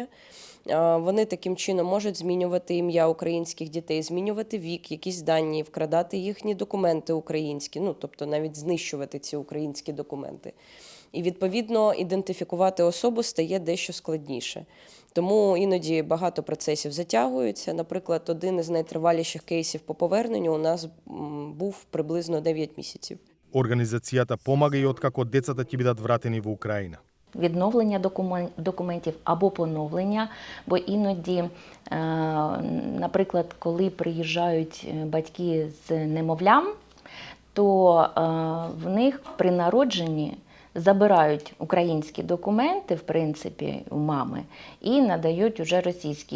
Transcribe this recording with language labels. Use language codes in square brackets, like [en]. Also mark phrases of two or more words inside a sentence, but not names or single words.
[uk] Вони таким чином можуть змінювати ім'я українських дітей, змінювати вік, якісь дані, вкрадати їхні документи українські, ну, тобто навіть знищувати ці українські документи. І, відповідно, ідентифікувати особу стає дещо складніше. Тому іноді багато процесів затягуються. Наприклад, один із найтриваліших кейсів по поверненню у нас був приблизно 9 місяців. [mk] Организацијата помага и откако децата ќе бидат вратени во Украина. [uk] Відновлення документів або поновлення, бо іноді, наприклад, коли приїжджають батьки з немовлям, то в них при народженні забирають українські документи, в принципі, у мами, і надають уже російські.